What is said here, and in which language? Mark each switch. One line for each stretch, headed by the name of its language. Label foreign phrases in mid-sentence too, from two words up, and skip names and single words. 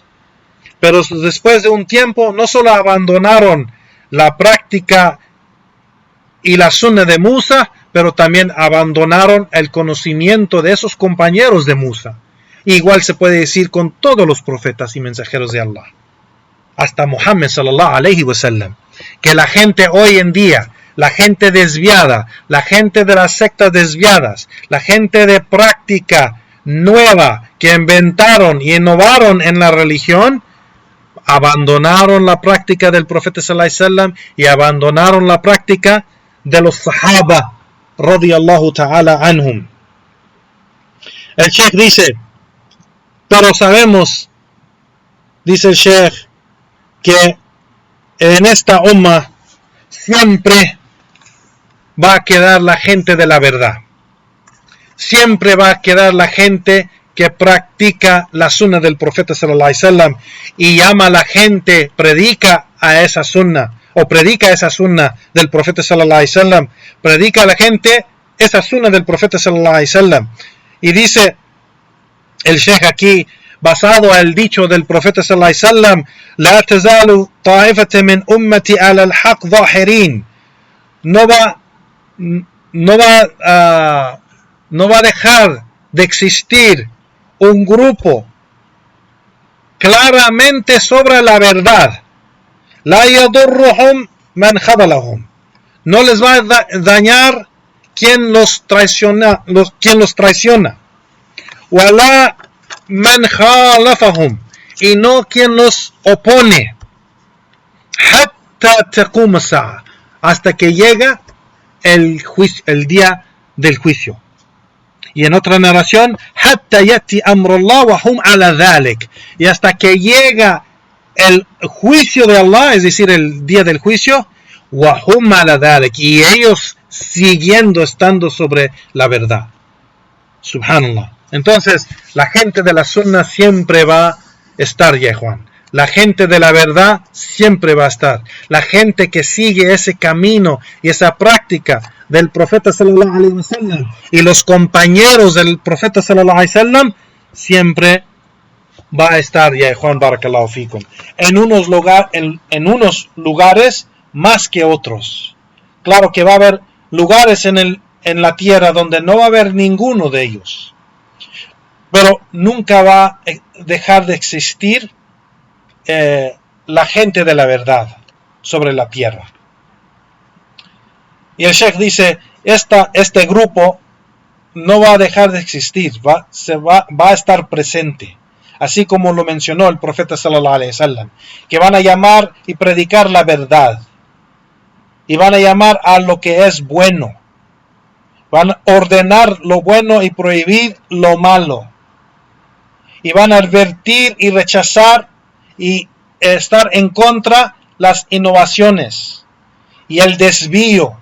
Spanish: Pero después de un tiempo no solo abandonaron la práctica y la sunna de Musa, pero también abandonaron el conocimiento de esos compañeros de Musa. Igual se puede decir con todos los profetas y mensajeros de Allah, hasta Muhammad
Arabic: صلى الله عليه وسلم,
Spanish: que la gente hoy en día, la gente desviada, la gente de las sectas desviadas, la gente de práctica nueva que inventaron y innovaron en la religión, abandonaron la práctica del profeta
Arabic: صلى الله عليه وسلم
Spanish: y abandonaron la práctica de los sahaba
Arabic: رضي الله تعالى عنهم.
Spanish: El Sheikh dice: pero sabemos, dice el Sheikh, que en esta umma siempre va a quedar la gente de la verdad. Siempre va a quedar la gente que practica la sunna del profeta
Arabic: صلى الله عليه وسلم
Spanish: y llama a la gente, predica a esa sunna, o predica esa sunna del profeta
Arabic: صلى الله عليه وسلم,
Spanish: predica a la gente esa sunna del profeta
Arabic: صلى الله عليه وسلم.
Spanish: Y dice el Sheikh aquí, basado al dicho del profeta
Arabic: صلى الله عليه وسلم: لا تزال طائفة من أمتي على الحق ظاهرين.
Spanish: No va a dejar de existir un grupo claramente sobre la verdad.
Arabic: لا يضرهم من خذلهم.
Spanish: No les va a dañar quien los traiciona.
Arabic: ولا من خالفهم.
Spanish: Y no quien los opone.
Arabic: حتى تقوم الساعة.
Spanish: Hasta que llega el día del juicio. Y en otra narración,
Arabic: حتى يأتي أمر الله وهم على ذلك.
Spanish: Y hasta que llega el juicio de Allah, es decir, el día del juicio,
Arabic: وهم على ذلك.
Spanish: Y ellos siguiendo estando sobre la verdad. Subhanallah. Entonces, la gente de la sunna siempre va a estar, ya Juan. La gente de la verdad siempre va a estar. La gente que sigue ese camino y esa práctica del profeta
Arabic: صلى الله عليه وسلم
Spanish: y los compañeros del profeta
Arabic: صلى الله عليه وسلم
Spanish: siempre va a estar, ya Juan,
Arabic: بارك الله فيكم,
Spanish: en unos lugares más que otros. Claro que va a haber lugares en la tierra donde no va a haber ninguno de ellos, pero nunca va a dejar de existir la gente de la verdad sobre la tierra. Y el Sheikh dice, este grupo no va a dejar de existir, va a estar presente, así como lo mencionó el profeta
Arabic: صلى الله عليه وسلم,
Spanish: que van a llamar y predicar la verdad, y van a llamar a lo que es bueno, van a ordenar lo bueno y prohibir lo malo. Y van a advertir y rechazar y estar en contra las innovaciones y el desvío.